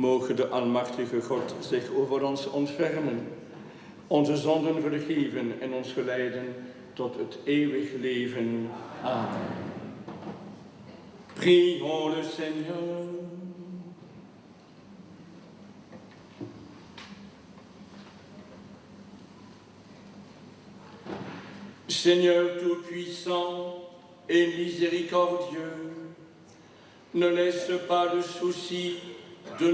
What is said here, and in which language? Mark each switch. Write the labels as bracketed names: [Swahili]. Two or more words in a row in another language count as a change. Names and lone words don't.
[Dutch] mogen de almachtige God zich over ons ontfermen, onze zonden vergeven en ons geleiden tot het eeuwig leven. [French] Amen. Prions le Seigneur. Seigneur tout-puissant et miséricordieux, ne laisse pas le souci de